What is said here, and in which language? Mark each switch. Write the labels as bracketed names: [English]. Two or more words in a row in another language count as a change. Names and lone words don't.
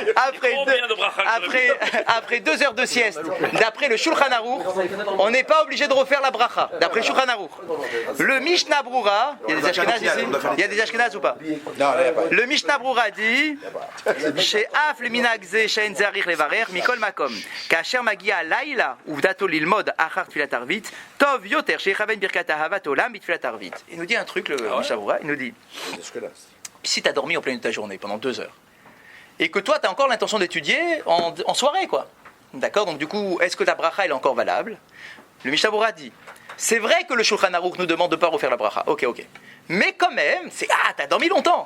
[French] après 2 heures de sieste, d'après le Shulchan Aruch, on n'est pas obligé de refaire la bracha, d'après le Shulchan Aruch. Le Mishnah Brura, il y a des Ashkenazes ici? Il y a des Ashkenazes ou pas? Non, là, il n'y a pas. Le Mishnah Brura dit chez [Hebrew] אף למנהג זה שאין צריך לברך מכל מקום כשהוא מגיע לילה ובדעתו ללמוד אחר תפילת ערבית טוב יותר שיכוון ברכת אהבת עולם בתפילת ערבית. [French] Il nous dit un truc, le Mishnah Brura, il nous dit si tu as dormi en pleine de ta journée pendant 2 heures et que toi tu as encore l'intention d'étudier en soirée, quoi, d'accord, donc du coup est-ce que ta bracha elle est encore valable? Le Mishnah Brura dit c'est vrai que le Shulchan Aruch nous demande de ne pas refaire la bracha, ok, mais quand même t'as dormi longtemps.